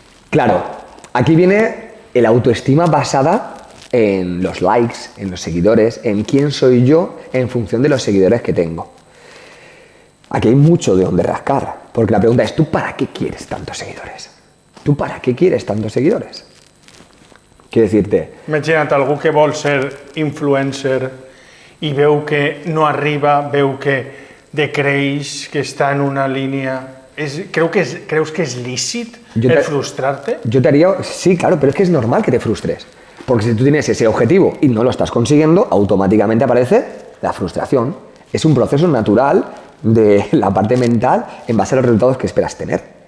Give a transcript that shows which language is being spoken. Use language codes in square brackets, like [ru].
[es] Claro, aquí viene el autoestima basada en los likes, en los seguidores, en quién soy yo en función de los seguidores que tengo. Aquí hay mucho de donde rascar, porque la pregunta es, ¿tú para qué quieres tantos seguidores? ¿Tú para qué quieres tantos seguidores? Quiero decirte... [ca] Imagina't algú que vol ser influencer i veu que no arriba, veu que decreix, que està en una línia... ¿Creus que es lícit el frustrarte? [es] Yo te haría... Sí, claro, pero es que es normal que te frustres. Porque si tú tienes ese objetivo y no lo estás consiguiendo, automáticamente aparece la frustración. Es un proceso natural de la parte mental en base a los resultados que esperas tener.